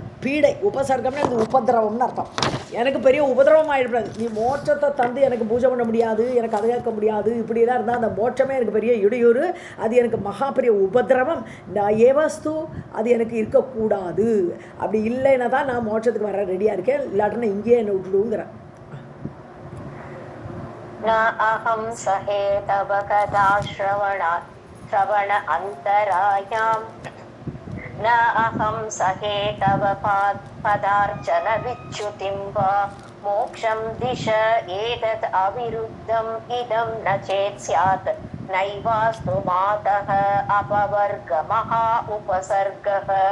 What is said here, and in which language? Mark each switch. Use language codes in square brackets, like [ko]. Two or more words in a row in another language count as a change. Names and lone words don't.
[ta] பீடை உபசர்க்கம்னு எனக்கு உபதிரவம்னு அர்த்தம். எனக்கு பெரிய உபதிரவம் ஆகிடக்கூடாது. நீ மோட்சத்தை தந்து எனக்கு பூஜை பண்ண முடியாது, எனக்கு அதை கேட்க முடியாது, இப்படிலாம் இருந்தால் அந்த மோட்சமே எனக்கு பெரிய இடையூறு, அது எனக்கு மகா பெரிய உபதிரவம். நான் ஏவஸ்து, அது எனக்கு இருக்கக்கூடாது. அப்படி இல்லைன்னா தான் நான் மோட்சத்துக்கு வர ரெடியாக இருக்கேன், இல்லாட்டினா இங்கேயே என்னை விட்டுடுங்கிறேன். [sa] न अहं सहे तव कथा श्रवण अन्तरायां न अहं सहे तव पदार्चन विच्युतिं वा मोक्षं दिश एतत् अविरुद्धम् इदं न चेत् स्यात् नैवास्तु मातः अपवर्ग महा उपसर्गः.